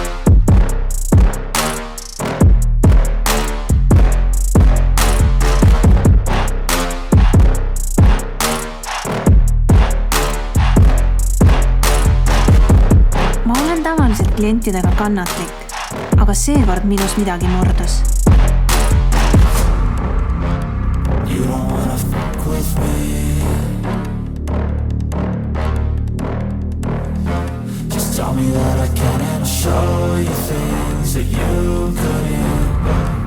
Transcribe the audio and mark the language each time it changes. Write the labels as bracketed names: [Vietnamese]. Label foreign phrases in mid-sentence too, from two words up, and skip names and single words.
[Estonian] Ma olen tavaliselt klientidega kannatlik, aga seekord minus midagi murdus. [English] Tell me that I can and I'll show you things that you couldn't.